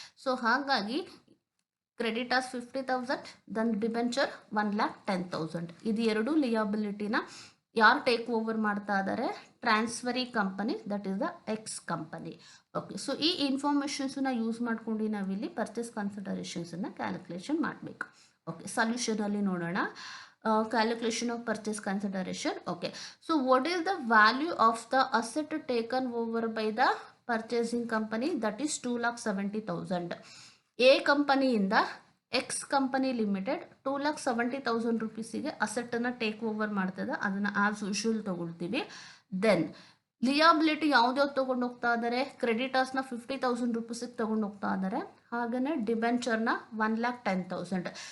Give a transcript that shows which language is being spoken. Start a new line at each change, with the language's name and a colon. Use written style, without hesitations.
Kannada: So ಹಾಗಾಗಿ creditors 50,000 then debenture 1,10,000 ಇದು ಎರಡು ಲಿಯಾಬಿಲಿಟಿನ ಯಾರು ಟೇಕ್ ಓವರ್ ಮಾಡ್ತಾ ಇದ್ದಾರೆ?
English: Transferee company, that is the X company.
Kannada: Okay, so ಈ ಇನ್ಫಾರ್ಮೇಷನ್ಸನ್ನ ಯೂಸ್ ಮಾಡ್ಕೊಂಡು ನಾವಿಲ್ಲಿ ಪರ್ಚೇಸ್ ಕನ್ಸಿಡರೇಷನ್ಸನ್ನು ಕ್ಯಾಲ್ಕುಲೇಷನ್ ಮಾಡಬೇಕು. ಓಕೆ, ಸೊಲ್ಯೂಷನಲ್ಲಿ ನೋಡೋಣ.
English: Calculation of purchase consideration. Okay, so what is the value of the asset taken over by the purchasing company? That is 2,70,000.
Kannada: A company ಇಂದ X company limited 2,70,000 ರೂಪೀಸಿಗೆ ಅಸೆಟ್ಟನ್ನು take over ಮಾಡ್ತದೆ. ಅದನ್ನು as usual ತೊಗೊಳ್ತೀವಿ. Then ಲಿಯಾಬಿಲಿಟಿ ಯಾವ್ದ್ಯಾವ್ದು ತೊಗೊಂಡು ಹೋಗ್ತಾ ಇದ್ದಾರೆ? ಕ್ರೆಡಿಟರ್ಸ್ನ 50,000 ರೂಪೀಸಿಗೆ ತೊಗೊಂಡು ಹೋಗ್ತಾ ಇದ್ದಾರೆ. ಹಾಗೆಯೇ ಡಿಬೆಂಚರ್ನ 1,10,000.